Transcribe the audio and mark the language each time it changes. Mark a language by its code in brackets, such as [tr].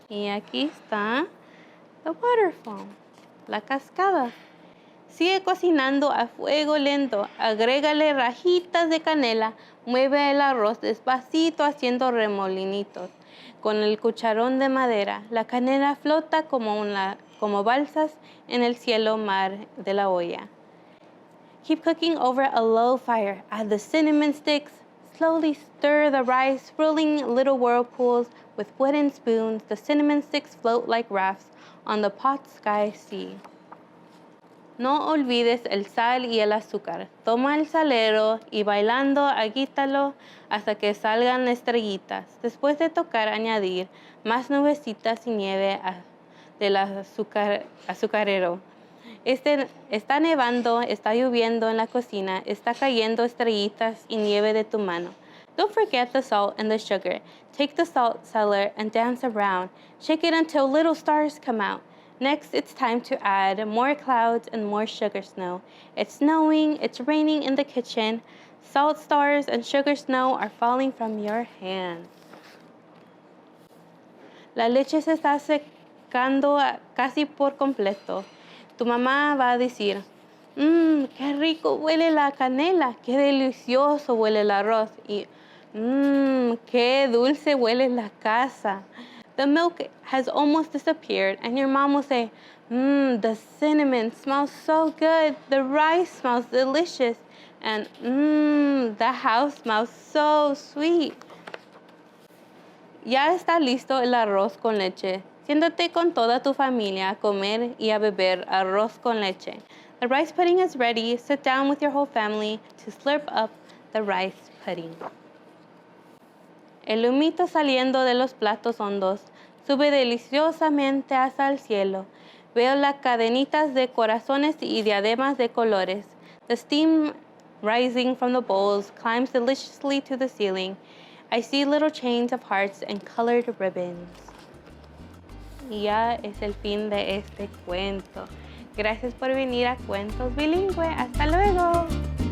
[es] Y aquí está [en] the waterfall, [es] la cascada. Sigue cocinando a fuego lento. Agrégale rajitas de canela. Mueve el arroz despacito haciendo remolinitos. Con el cucharón de madera, la canela flota como balsas en el cielo mar de la olla. [en] Keep cooking over a low fire. Add the cinnamon sticks. Slowly stir the rice, swirling little whirlpools with wooden spoons. The cinnamon sticks float like rafts on the pot sky sea. [es] No olvides el sal y el azúcar. Toma el salero y bailando agítalo hasta que salgan estrellitas. Después de tocar, añadir más nubecitas y nieve del azucarero. Está nevando, está lloviendo en la cocina, está cayendo estrellitas y nieve de tu mano. [en] Don't forget the salt and the sugar. Take the salt cellar and dance around. Shake it until little stars come out. Next, it's time to add more clouds and more sugar snow. It's snowing, it's raining in the kitchen. Salt stars and sugar snow are falling from your hands. [es] La leche se está secando casi por completo. Tu mamá va a decir, qué rico huele la canela, qué delicioso huele el arroz y qué dulce huele la casa. [en] The milk has almost disappeared and your mom will say, the cinnamon smells so good, the rice smells delicious, and the house smells so sweet. [es] Ya está listo el arroz con leche. Siéntate con toda tu familia a comer y a beber arroz con leche. [en] The rice pudding is ready. Sit down with your whole family to slurp up the rice pudding. [es] El humito saliendo de los platos hondos sube deliciosamente hasta el cielo. Veo las cadenitas de corazones y diademas de colores. [en] The steam rising from the bowls climbs deliciously to the ceiling. I see little chains of hearts and colored ribbons. [es] Y ya es el fin de este cuento. Gracias por venir a Cuentos Bilingüe. Hasta luego.